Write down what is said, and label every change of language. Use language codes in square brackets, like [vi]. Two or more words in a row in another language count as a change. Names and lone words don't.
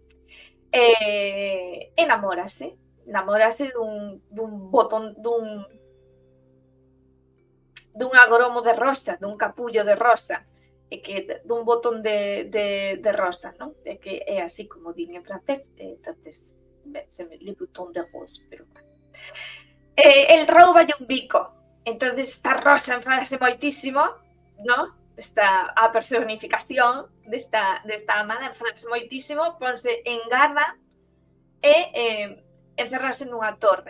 [gl] Enamórase dun botón, dun agromo de rosa, dun capullo de rosa, e que dun botón de rosa, non? E que é así como din en francés, entonces [fr] se me le bouton de rose, [es] pero bueno. [gl] El rouballe un bico, entonces esta Rosa enfadase moitísimo, non? A personificación desta amada enfadase moitísimo, ponse en gana e encerrarse nunha torre.